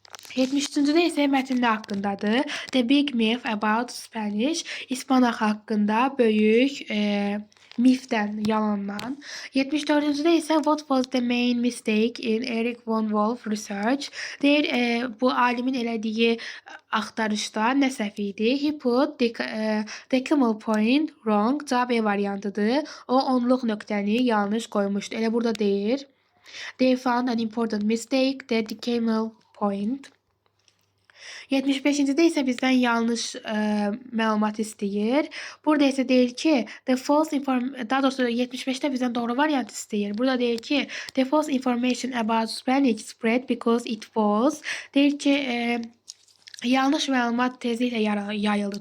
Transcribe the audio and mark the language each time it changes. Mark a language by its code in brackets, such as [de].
[az] 73-cüdə isə mətndə haqqındadır. [en] The big myth about Spanish, [az] İspanaq haqqında böyük mifdən, yalandan. 74-cüdə isə [en] what was the main mistake in Eric von Wolf research? [az] Deyir, bu alimin elədiyi axtarışda nə səhv idi? [en] He put decimal point wrong. [az] Cavab E variantıdır. O onluq nöqtəni yanlış qoymuşdu. Elə burada deyir. [en] They found an important mistake, the decimal point. [az] 75-cidə isə bizdən yanlış məlumat istəyir. Burada isə deyir ki, daha doğrusu 75-də bizdən doğru variant istəyir. Burada deyir ki, [en] the false information about Spanish spread because it was. [az] Deyir ki, yanlış məlumat tezliklə yayıldı.